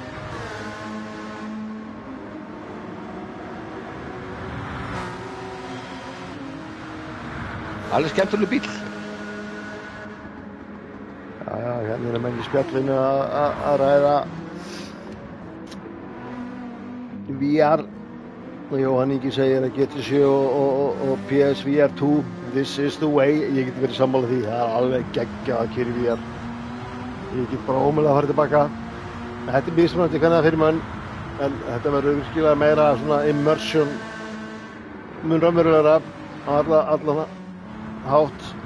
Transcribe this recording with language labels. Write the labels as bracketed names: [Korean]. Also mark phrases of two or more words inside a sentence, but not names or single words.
[Icelandic] Alveg skemmtileg bíl. Já, hérna er menn í spjallinu að ræða VR. Jóhann Ingi segir að GT7 og PSVR 2, [English] this is the way. [Icelandic] Ég get verið sammála því, það er alveg geggjað að keyra í VR. Ég get bara ómögulega að fara tilbaka. Þetta er mismunandi hvernig það fyrir mann, en þetta verður virkilega meira svona immersion, mun raunverulegra á allan hátt.